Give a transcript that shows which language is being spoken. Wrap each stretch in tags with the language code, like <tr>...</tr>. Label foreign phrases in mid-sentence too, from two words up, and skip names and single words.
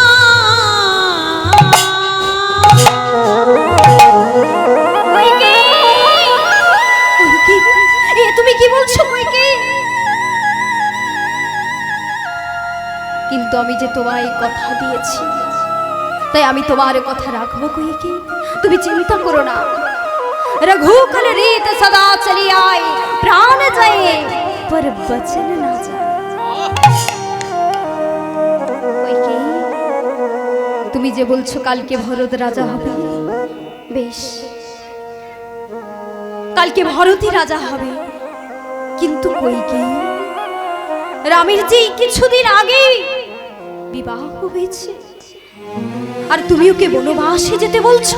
<bn>তুমি কি বলছো কইকেই? কিন্তু আমি যে তোমায় কথা দিয়েছি, তাই আমি তোমার কথা রাখবো কইকেই, তুমি চিন্তা করো না।</bn> <hi>रघुकुल रीत सदा चली आए, प्राण जाए पर वचन ना जाए।</hi> <bn>তুমি যে বলছো কালকে ভরত রাজা হবে, বেশ, কালকে ভরতই রাজা হবে, কিন্তু কইকেই রামের যে কিছুদিন আগে বিবাহ হয়েছে, আর তুমি ওকে বনবাসে যেতে বলছো।</bn>